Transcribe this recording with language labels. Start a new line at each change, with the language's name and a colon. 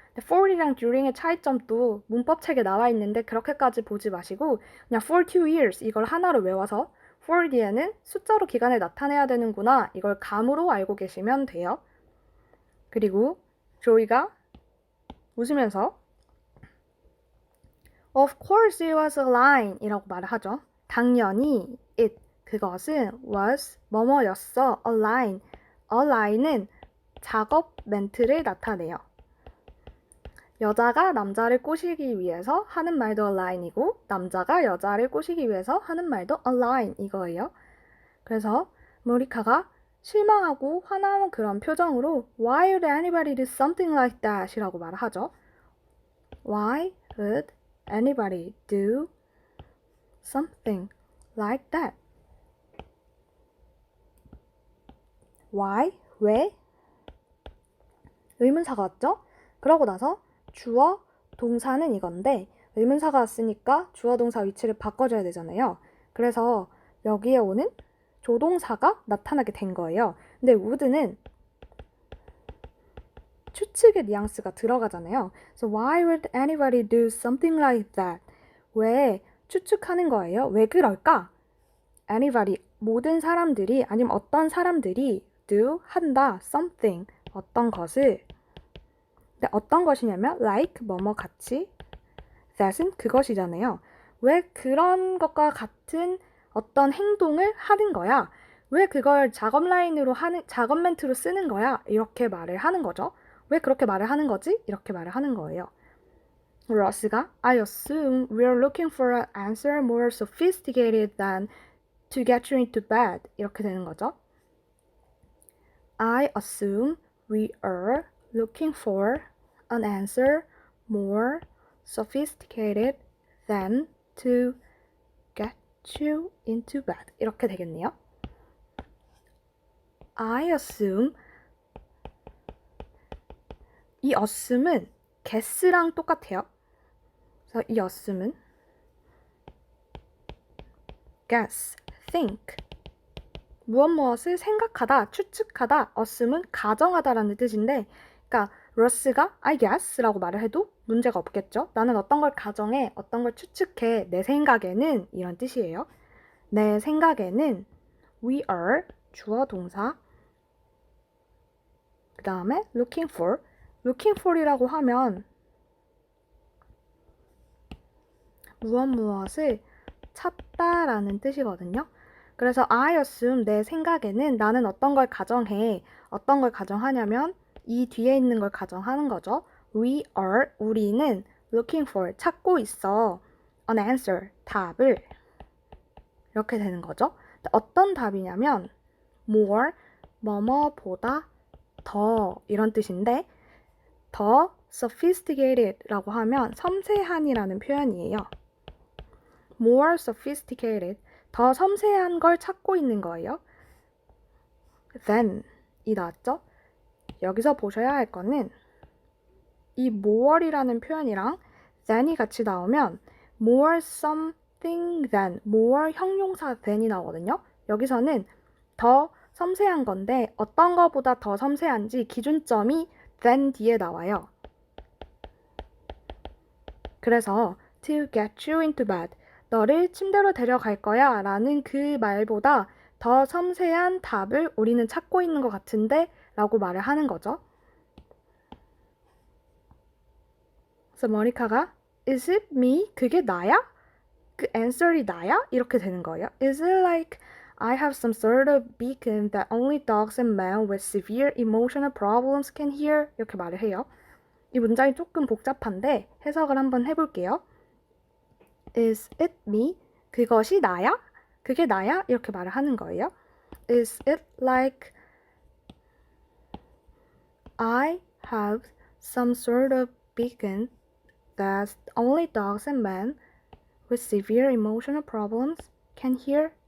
Korean: for이랑 during의 차이점도 문법책에 나와 있는데 그렇게까지 보지 마시고 그냥 for 2 years 이걸 하나로 외워서 for 뒤에는 숫자로 기간을 나타내야 되는구나 이걸 감으로 알고 계시면 돼요. 그리고 조이가 웃으면서
English: Of course it was a line
Korean: 이라고 말을 하죠. 당연히 it 그것은 was 뭐뭐였어 a line. a line은 작업 멘트를 나타내요. 여자가 남자를 꼬시기 위해서 하는 말도 a line이고 남자가 여자를 꼬시기 위해서 하는 말도 a line 이거예요. 그래서 모리카가 실망하고 화나는 그런 표정으로
English: Why would anybody do something like that?
Korean: 이라고 말을 하죠.
English: Why would anybody do something like that?
Korean: Why? 왜? 의문사가 왔죠? 그러고 나서 주어, 동사는 이건데 의문사가 왔으니까 주어, 동사 위치를 바꿔줘야 되잖아요. 그래서 여기에 오는 조동사가 나타나게 된 거예요. 근데 would는 추측의 뉘앙스가 들어가잖아요.
English: So why would anybody do something like that?
Korean: 왜 추측하는 거예요? 왜 그럴까? Anybody, 모든 사람들이 아니면 어떤 사람들이 do, 한다, something, 어떤 것을 근데 어떤 것이냐면 like, 뭐뭐 같이 that은 그것이잖아요. 왜 그런 것과 같은 어떤 행동을 하는 거야? 왜 그걸 작업 라인으로 하는 작업 멘트로 쓰는 거야? 이렇게 말을 하는 거죠. 왜 그렇게 말을 하는 거지? 이렇게 말을 하는 거예요.
English: 로스가 I assume we're looking for an answer more sophisticated than to get you into bed.
Korean: 이렇게 되는 거죠.
English: I assume we are looking for an answer more sophisticated than to get you into bed.
Korean: 이렇게 되겠네요. I assume 이 assume은 guess랑 똑같아요. 그래서 이 assume은 guess, think 무엇을 생각하다, 추측하다, assume은 가정하다라는 뜻인데 그러니까 러스가 I guess 라고 말을 해도 문제가 없겠죠. 나는 어떤 걸 가정해, 어떤 걸 추측해, 내 생각에는 이런 뜻이에요. 내 생각에는 we are 주어 동사 그 다음에 looking for 이라고 하면 무엇을 찾다라는 뜻이거든요. 그래서 I assume 내 생각에는 나는 어떤 걸 가정해. 어떤 걸 가정하냐면 이 뒤에 있는 걸 가정하는 거죠. We are 우리는 looking for 찾고 있어. an answer 답을 이렇게 되는 거죠. 어떤 답이냐면 more 뭐뭐보다 더 이런 뜻인데 더 sophisticated라고 하면 섬세한이라는 표현이에요. more sophisticated 더 섬세한 걸 찾고 있는 거예요. than이 나왔죠? 여기서 보셔야 할 거는 이 more이라는 표현이랑 than이 같이 나오면 more something than more 형용사 than이 나오거든요. 여기서는 더 섬세한 건데 어떤 거보다 더 섬세한지 기준점이 than 뒤에 나와요. 그래서 to get you into bed 너를 침대로 데려갈 거야 라는 그 말보다 더 섬세한 답을 우리는 찾고 있는 것 같은데 라고 말을 하는 거죠. 그래서 모니카가
English: Is it me?
Korean: 그게 나야? 그 answer이 나야? 이렇게 되는 거예요.
English: Is it like I have some sort of beacon that only dogs and men with severe emotional problems can hear?
Korean: 이렇게 말을 해요. 이 문장이 조금 복잡한데 해석을 한번 해볼게요.
English: Is it me?
Korean: 그것이 나야? 그게 나야? 이렇게 말을 하는 거예요.
English: Is it like I have some sort of beacon that only dogs and men with severe emotional problems can hear?